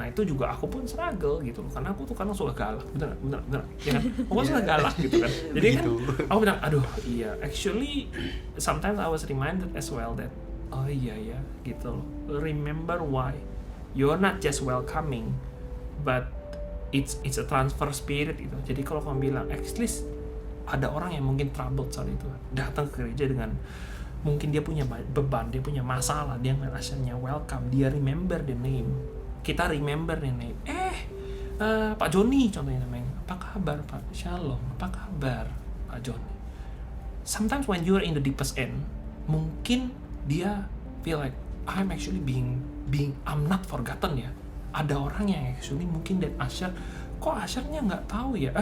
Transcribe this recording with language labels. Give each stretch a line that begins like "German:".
Indonesian: Nah itu juga aku pun struggle gitu loh, karena aku tuh kadang suka galak, bener ya kan? Aku suka galak gitu kan. Jadi kan aku bilang, aduh iya,
English: actually sometimes I was reminded as well that
Indonesian: oh iya ya gitu loh.
English: Remember why you're not just welcoming, but it's a transfer spirit gitu.
Indonesian: Jadi kalau kamu bilang, at least ada orang yang mungkin troubled saat itu datang ke gereja dengan mungkin dia punya beban, dia punya masalah, dia ngeliat Usher-nya welcome, dia
English: remember the name,
Indonesian: kita remember the name. Pak Joni contohnya namanya, apa kabar Pak? Shalom, apa kabar Pak Joni?
English: Sometimes when you're in the deepest end,
Indonesian: mungkin dia
English: feel like I'm actually I'm not forgotten ya.
Indonesian: Ada orang yang actually mungkin that Usher, kok Usher-nya nggak tahu ya?